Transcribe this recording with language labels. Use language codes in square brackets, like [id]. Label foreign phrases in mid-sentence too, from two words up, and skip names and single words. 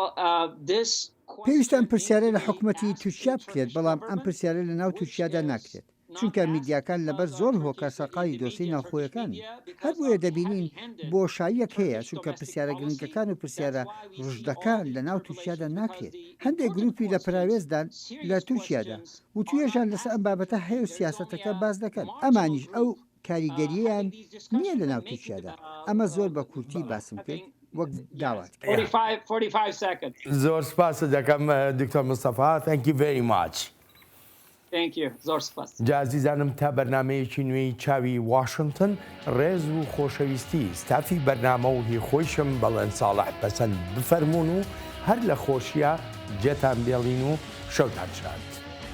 [ckb] پێویستە ئەم پرسیارە لە حکوومەتی تورکیا بکرێت بەڵام ئەم پرسیارە لە ناو تورکیادا ناکرێت چونکە میدیاکان لەبەر زۆر هۆکار سەقالی دۆسی ناوخۆیەکانی هەر بۆیە دەبینین بۆشاییەک هەیە چونکە پرسیارە گرنگەکان و پرسیارە ڕژدەکان لە ناو تورکیادا ناکرێت هەندێک گروپی لە پراوێزدان لە تورکیادا و توێژان لەسەر ئەم بابەتە هەیە و سیاسەتەکە باز دەکەن ئەمانیش ئەو کاریگەریان نییە لە ناو تورکیادا ئەمە زۆر بە کورتی باسم کرد وەک داوات [en] 45 seconds. [ckb] زۆر سپاس دەکەم دکتۆر مستەفا [en] thank you very much. Thank you. [ckb] زۆر سپاس. جازیزانم تا بەرنمەیەکی نوێی چاوی واشنگتن ڕێز و خۆشەویستی ستافی بەرنامە و هی خۆشم بەڵێن ساڵح پەسەند بفەرمونون و هەر لە خۆشیە جێتان بێڵین و شەوتان شاد.